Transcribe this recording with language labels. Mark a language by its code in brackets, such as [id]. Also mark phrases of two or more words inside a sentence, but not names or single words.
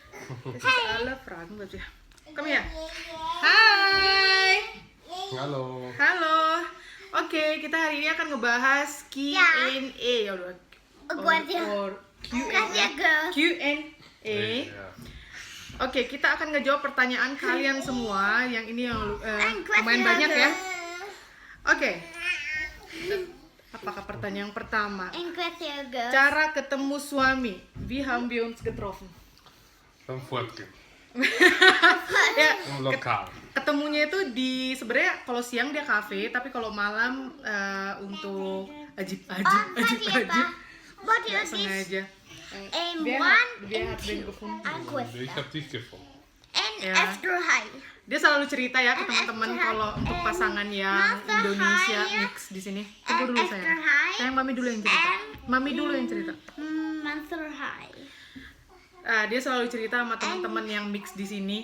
[de] Das ist alle Fragen, was wir. Komm her. [id] Hai. Halo. Halo. Oke, kita hari ini akan ngebahas Q&A. Ya udah. [en] Or Q&A. [de] Ja. [id] Oke, kita akan ngejawab pertanyaan kalian semua. Yang ini yang lumayan banyak ya. Oke. Apakah pertanyaan pertama? Cara ketemu suami. [de] Wie haben wir uns getroffen? Beim Fortgehen. [id] Ya, [de] Im Lokal. [id] ketemunya itu di sebenarnya kalau siang dia kafe, tapi kalau malam untuk ajib nggak sengaja. [de] Wer hat den gefunden? Ich hab dich gefunden. [id] Ya. Dia selalu cerita ya ke teman-teman kalau untuk pasangan yang Indonesia mix di sini. Tunggu dulu sayang. Sayang mami dulu yang cerita. Mami dulu yang cerita. Dia selalu cerita sama teman-teman yang mix di sini.